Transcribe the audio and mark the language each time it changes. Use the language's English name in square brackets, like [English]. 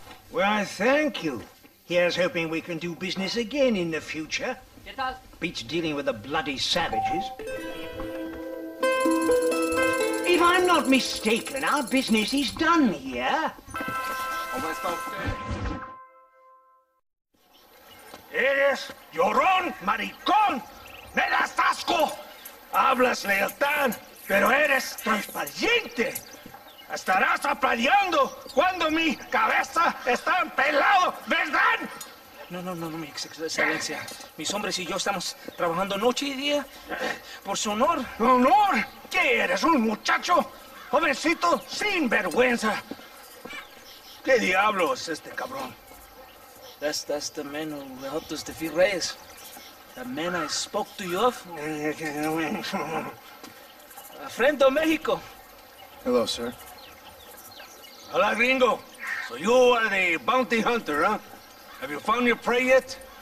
[English] Well, thank you. Here's hoping we can do business again in the future. Beats dealing with the bloody savages. If I'm not mistaken, our business is done here. [Spanish] Eres llorón, maricón, me das asco. Hablas lealtad, pero eres transparente. Estarás aplaudiendo cuando mi cabeza está empelado, ¿verdad? No, mi excelencia. Mis hombres y yo estamos trabajando noche y día por su honor. ¿Honor? ¿Qué eres, un muchacho? Jovencito sin vergüenza. ¿Qué diablos es este cabrón? [English] That's the man who helped us defeat Reyes. The man I spoke to you of. A friend of Mexico. Hello, sir. [Spanish] Hola, gringo. [English] So you are the bounty hunter, huh? Have you found your prey yet?